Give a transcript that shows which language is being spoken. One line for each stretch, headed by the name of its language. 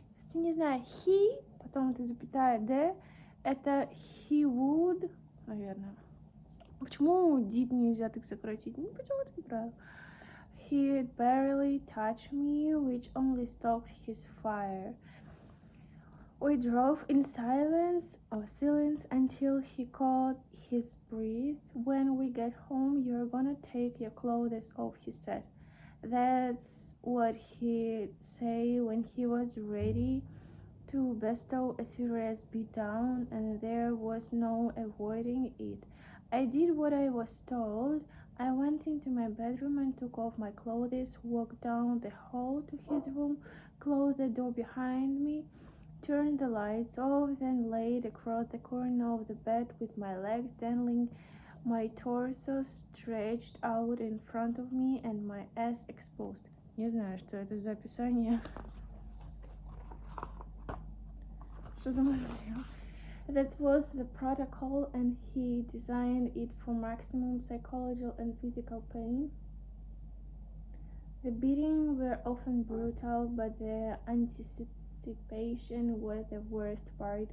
Russian: Если не знаю, he, потом это запятая d, это
English: he would,
Russian: наверное. Почему did нельзя так сократить? Ну, почему это неправильно?
English: He'd barely touch me, which only stoked his fire. We drove in silence until he caught his breath. When we get home, you're gonna take your clothes off, he said. That's what he'd say when he was ready to bestow a serious beatdown, and there was no avoiding it. I did what I was told. I went into my bedroom and took off my clothes, walked down the hall to his room, closed the door behind me, turned the lights off, then laid across the corner of the bed with my legs dangling, my torso stretched out in front of me, and my ass exposed.
Russian: Не знаю, что это за описание. Что за мотив?
English: That was the protocol, and he designed it for maximum psychological and physical pain. The beatings were often brutal, but the anticipation was the worst part.